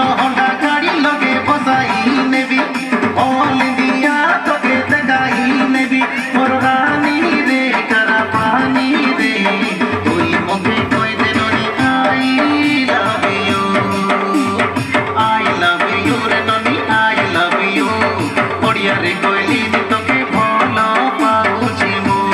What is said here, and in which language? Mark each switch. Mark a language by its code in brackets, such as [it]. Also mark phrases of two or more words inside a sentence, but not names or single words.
[spv] Honda ଗାଡ଼ି ଲୋଗେ ବସାଇ ନେବି All India ତୋକେ ଦେଖାଇ ନେବି Morgani ରେ କାରା ପାଣି ରେ କୋଇ ମୋକେ କୋଇ ଦେ ନୋନି [en] I love you [spv] ରେ ନୋନି [en] I love you [spv] ଓଡ଼ିଆ ରେ କୋଇଲି ତୋକେ ଭଲ ପାଉଛି ମୁ